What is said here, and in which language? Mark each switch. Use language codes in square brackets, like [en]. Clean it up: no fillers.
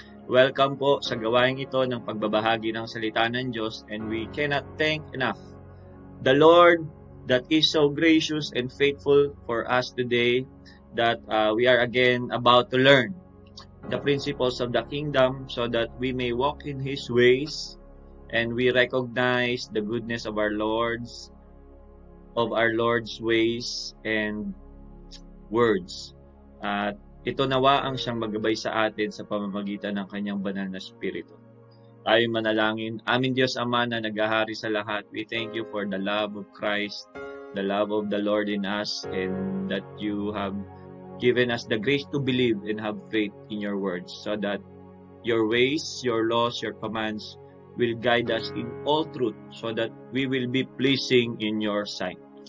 [en] Welcome [tl] po sa gawaing ito ng pagbabahagi ng salita ng Diyos, [en] and we cannot thank enough the Lord that is so gracious and faithful for us today that we are again about to learn the principles of the kingdom so that we may walk in His ways and we recognize the goodness of our Lord's ways and words. [tl] At ito nawa ang siyang magabay sa atin sa pamamagitan ng kanyang banal na Espiritu. Tayo manalangin. Aming Diyos Ama na naghahari sa lahat, [en] we thank you for the love of Christ, the love of the Lord in us, and that you have given us the grace to believe and have faith in your words so that your ways, your laws, your commands will guide us in all truth so that we will be pleasing in your sight.